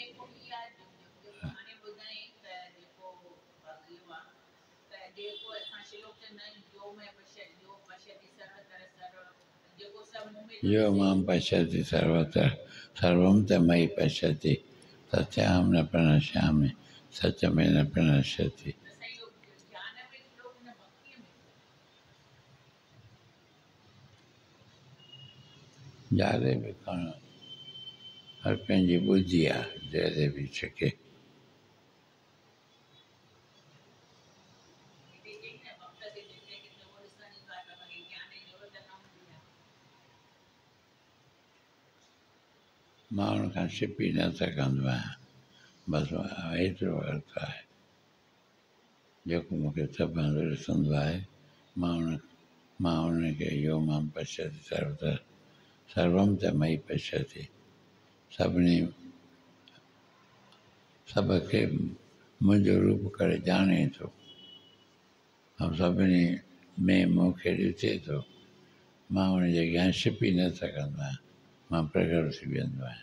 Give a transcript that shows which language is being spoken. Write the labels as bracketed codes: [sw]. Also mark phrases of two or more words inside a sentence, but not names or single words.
[sa] यो मां पश्यति सर्वत्र सर्वं च मयि पश्यति सत्यां न प्रणश्यामि सत्यमेव न प्रणश्यति। [sd] जारे भी कौन हर पंहिंजी बुद्धि आहे जहिड़े बि छिके। माण्हुनि खां छिपी न सघंदो आहियां। बसि एतिरो अर्थ आहे जेको मूंखे सभु हंधि ॾिसंदो आहे। मां उनखे [sa] यो मां पश्यति सर्वत्र सर्वं च मयि पश्यति [sd] सभ खे मुंहिंजो रूप करे ॼाणे थो ऐं सभिनी में मूंखे ॾिसे थो। मां उन जॻह छिपी न सघंदो आहियां, मां प्रकट थी वेंदो आहियां।